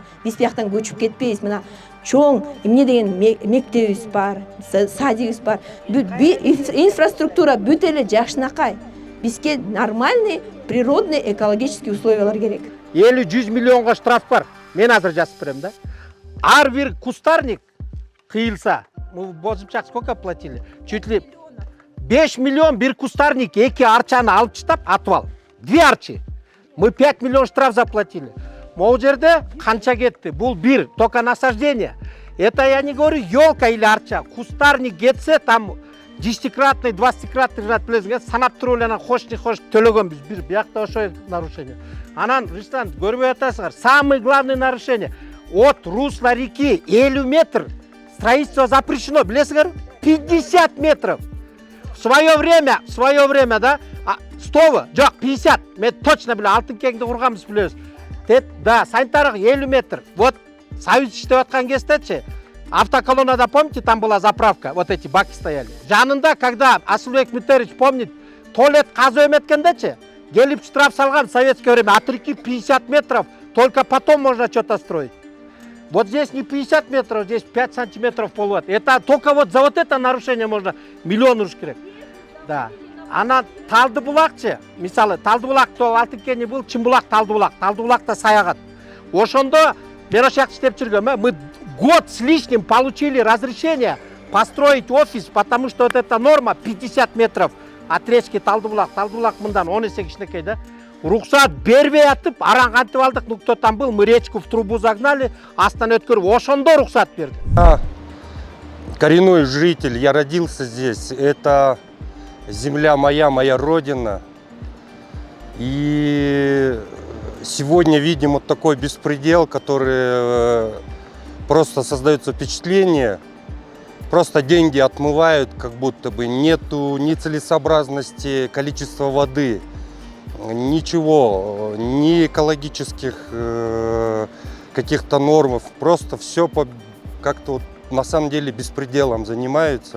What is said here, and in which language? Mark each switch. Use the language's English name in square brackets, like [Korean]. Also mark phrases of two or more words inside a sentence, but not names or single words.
[Kyrgyz] Биз бияктан көчүп кетпейбиз. Мына чоң эмне деген мектебибиз бар, садигибиз бар. Инфраструктура бүт эле жакшынакай. Бизге [Russian] нормальный, природный, экологический [Kyrgyz] условиялар керек. 50-100 миллионго штраф бар. Мен азыр жазып берем да. Ар бир кустарник кыйылса, [Russian] мы божымчак сколько платили? Чуть ли [Kyrgyz] 5 миллион бир кустарник, 2 арчаны алып таштап, атып ал. 2 арчы. [Russian] Мы 5 миллион штраф заплатили. [Kyrgyz] Могу жерде канча кетти? Бул бир, [Russian] только насаждение. Это я не говорю елка или арча. [Kyrgyz] Кустарник кетсе, [Russian] там 10-кратный, 20-кратный [Kyrgyz] билесиңер, санап туруп эле анан хош не хош төлөгөнбүз. Бир биякта ошо нарушение. Анан Рустам көрбөй атасыңар. [Russian] Самое главное нарушение. От русла реки 50 метр строительство запрещено, билесиңер? 50 метров. В свое время, [Kyrgyz] да, 100, жок, 50. Мен точно билем, алтын кеңди курганбыз билебиз. Да, санитарлык 50 метр. [Russian] Вот Союз [Kyrgyz] иштеп аткан кездечи, автоколоннада, [Russian] помните, там была заправка, вот эти баки стояли. Жанында, когда Асылбек Митерович помнит, [Kyrgyz] туалет казып эметкендечи, келип штраф салган [Russian] в советское время, от реки 50 метров, только потом можно что-то строить. Вот здесь не 50 метров, здесь 5 сантиметров полуат. Это только вот за вот это нарушение можно миллион [Kyrgyz] уруш керек. [Russian] Да. [Kyrgyz] Ана Талдыбулакчы, мисалы, Талдыбулак то алтын кени бул, Чымбулак Талдыбулак. Талдыбулакта саягат. Ошондо мен ошол жакта иштеп жүргөм. [Russian] Мы год с лишним получили разрешение построить офис, потому что вот эта норма 50 метров от речки Талдыбулак. [Kyrgyz] Талдыбулак мындан 10 эсе кичинекей да. Рухсат бербей атып, аран кантип алдык, [Russian] ну кто там был, мы речку в трубу загнали, [Kyrgyz] астан өткөрүп, ошондо рухсат берди. [Russian] Коренной житель, я родился здесь, это земля моя, моя родина. И сегодня видим вот такой беспредел, который просто создается впечатление, просто деньги отмывают, как будто бы нету ни целесообразности количества воды, ничего, ни экологических каких-то норм, просто все как-то вот на самом деле беспределом занимаются.